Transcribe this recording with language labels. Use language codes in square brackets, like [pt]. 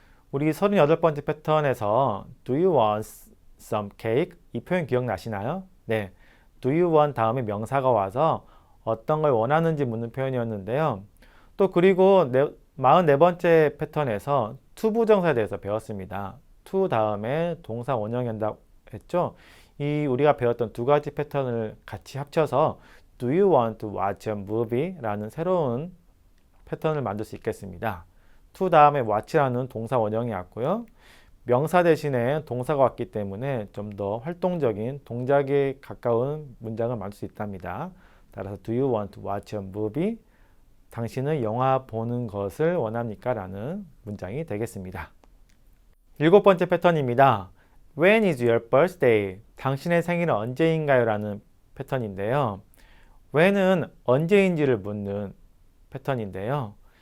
[ko] 우리 38번째 패턴에서 [en] Do you want some cake? [ko] 이 표현 기억나시나요? 네. [en] Do you want [ko] 다음에 명사가 와서 어떤 걸 원하는지 묻는 표현이었는데요. 또 그리고 44번째 패턴에서 to 부정사에 대해서 배웠습니다. to 다음에 동사 원형이 한다고 했죠. 이 우리가 배웠던 두 가지 패턴을 같이 합쳐서 [en] Do you want to watch a movie? [ko] 라는 새로운 패턴을 만들 수 있겠습니다. to 다음에 watch라는 동사 원형이 왔고요. 명사 대신에 동사가 왔기 때문에 좀 더 활동적인 동작에 가까운 문장을 만들 수 있답니다. 따라서 [en] Do you want to watch a movie? [ko] 당신은 영화 보는 것을 원합니까? 라는 문장이 되겠습니다. 일곱 번째 패턴입니다. [en] When is your birthday? [ko] 당신의 생일은 언제인가요? 라는 패턴인데요. when은 언제인지를 묻는 패턴인데요.